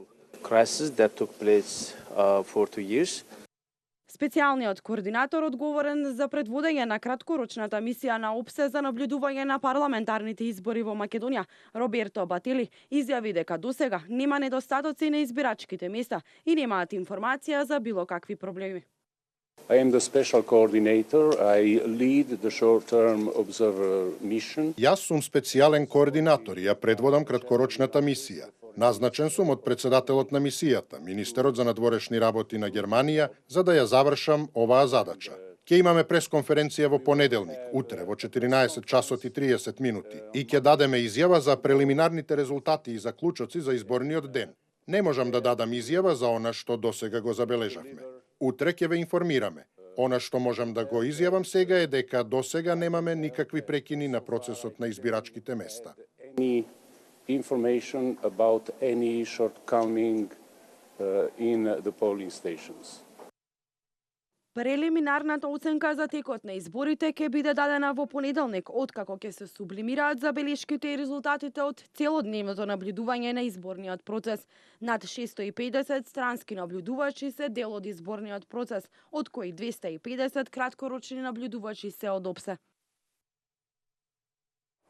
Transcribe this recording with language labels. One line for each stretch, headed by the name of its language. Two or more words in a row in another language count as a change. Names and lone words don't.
Macedonian: Специјалниот координатор одговорен за предводење на краткорочната мисија на ОПСЕ за наблюдување на парламентарните избори во Македонија, Роберто Батили, изјави дека досега нема недостатоци на избирачките места и немаат информација за било какви проблеми.
English: I am the special coordinator. I lead the short-term observer mission.
Macedonian: Јас сум специјален координатор и ја предводам краткорочната мисија. Назначен сум од председателот на мисијата, министерот за надворешни работи на Германија, за да ја завршам оваа задача. Ќе имаме пресконференција во понеделник, утре во 14 часот и 30 минути и ќе дадеме изјава за прелиминарните резултати и заклучоци за изборниот ден. Не можам да дадам изјава за она што досега го забележавме. Утре ќе ве информираме. Она што можам да го изјавам сега е дека досега немаме никакви прекини на процесот на избирачките места.
English: Information about any shortcoming in the polling stations.
Macedonian: Прелиминарната оценка за текот на изборите ќе биде дадена во понеделник, откако ќе се сублимираат забелешките и резултатите од целодневното наблюдување на изборниот процес. Над 650 странски наблюдувачи се дел од изборниот процес, од кои 250 краткорочни наблюдувачи се од ОПСЕ.